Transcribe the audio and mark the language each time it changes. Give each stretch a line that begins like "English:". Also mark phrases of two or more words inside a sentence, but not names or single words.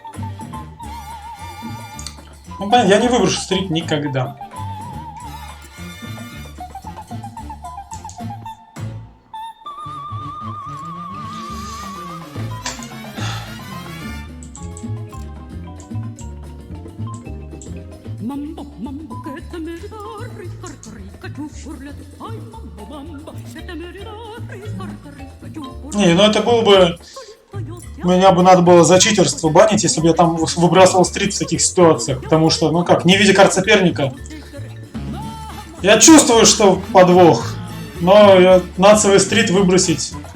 Russian: Ну, понятно, я не выброшу стрит никогда.
Spanish: Mambo, mambo, que te me da rica, rica, rica, chupurlete. Ay, mambo, mambo, que te me da rica, rica, rica, chupurlete.
Russian: Не, ну это было бы... Меня бы надо было за читерство банить, если бы я там выбрасывал стрит в таких ситуациях. Потому что, ну как, не видя карт соперника. Я чувствую, что подвох. Но нацевый стрит выбросить...